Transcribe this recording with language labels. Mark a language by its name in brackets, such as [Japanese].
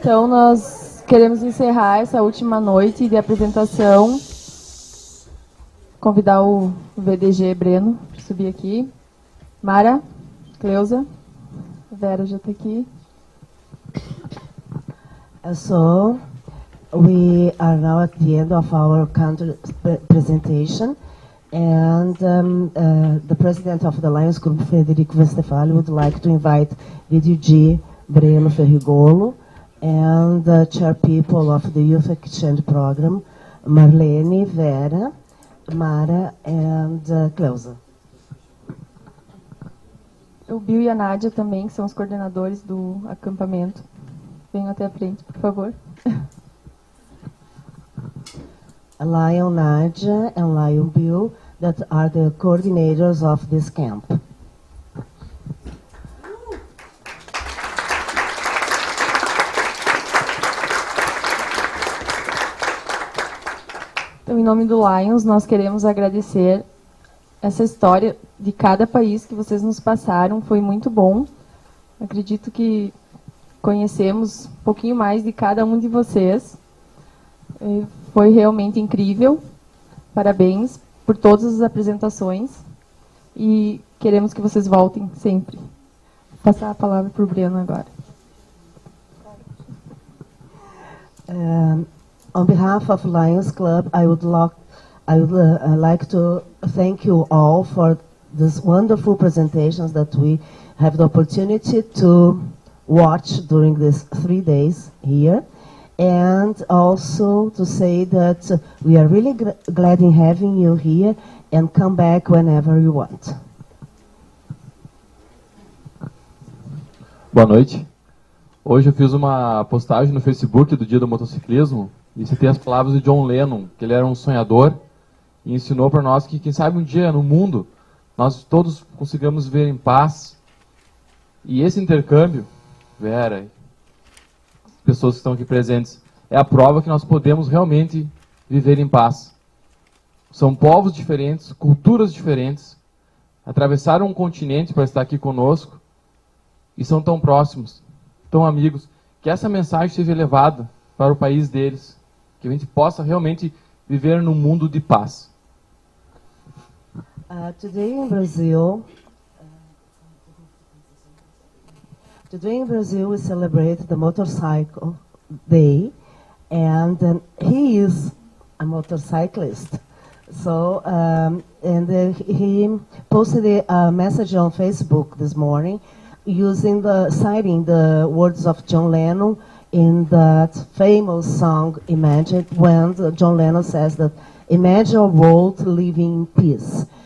[Portuguese] nós queremos encerrar essa última noite de apresentação. Convidar o VDG Breno para subir aqui. Mara, Cleusa, Vera já está aqui. [English] So, we are now at the end of our country presentation, and the president of the Lions Club, Frederico Westphalen, would like to invite VDG Breno Ferrigolo and the chair people of the Youth Exchange Program, Marlene, Vera, Mara, and Cleusa. [Portuguese] O Bill e a Nádia também, que são os coordenadores do acampamento. Venham até a frente, por favor. [English] Lion Nadia and Lion Bill, that are the coordinators of this camp. [Portuguese] Então, em nome do Lions, nós queremos agradecer essa história de cada país que vocês nos passaram. Foi muito bom. Acredito que conhecemos um pouquinho mais de cada um de vocês. Foi realmente incrível. Parabéns por todas as apresentações. E queremos que vocês voltem sempre. Vou passar a palavra para o Breno agora. [English] On behalf of Lions Club, I would like to thank you all for these wonderful presentations that we have the opportunity to watch during these 3 days here, and also to say that we are really glad in having you here, and come back whenever you want. [Portuguese] Boa noite. Hoje eu fiz uma postagem no Facebook do Dia do Motociclismo e citei as palavras de John Lennon, que ele era um sonhador e ensinou para nós que, quem sabe, um dia no mundo nós todos consigamos viver em paz. E esse intercâmbio, Vera, pessoas que estão aqui presentes, é a prova que nós podemos realmente viver em paz. São povos diferentes, culturas diferentes, atravessaram um continente para estar aqui conosco e são tão próximos, tão amigos, que essa mensagem seja levada para o país deles, que a gente possa realmente viver num mundo de paz. [English] Today in Brazil we celebrate the Motorcycle Day, and he is a motorcyclist. So, he posted a message on Facebook this morning citing the words of John Lennon in that famous song Imagine, when John Lennon says that imagine a world living in peace.